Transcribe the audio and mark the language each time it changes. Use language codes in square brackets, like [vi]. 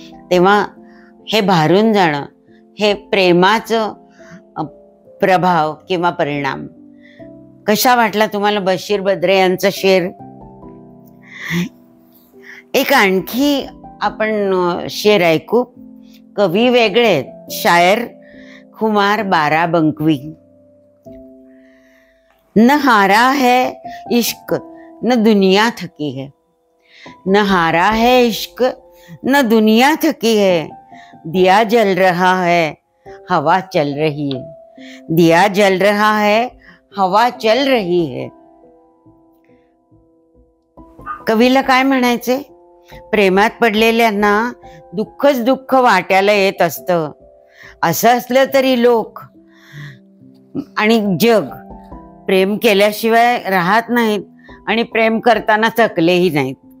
[mr] तेव्हा हे भारून जाणं हे प्रेमाचं प्रभाव किंवा परिणाम. कसा वाटला तुम्हाला बशीर बद्रे यांचा शेर? एक आणखी आपण शेर ऐकू. कवी वेगळे, शायर खुमार बाराबंकवी. [hi] न हारा है इश्क न दुनिया थकी है, न हारा है इश्क न दुनिया थकी है, दिया जल रहा है हवा चल रही है, दिया जल रहा है हवा चल रही है. [mr] कवीला काय म्हणायचे? प्रेमात पडलेल्यांना दुःखच दुःख वाट्याला येत असतं. असं असलं तरी लोक आणि जग प्रेम केल्याशिवाय राहत नाहीत आणि प्रेम करताना थकलेही नाहीत.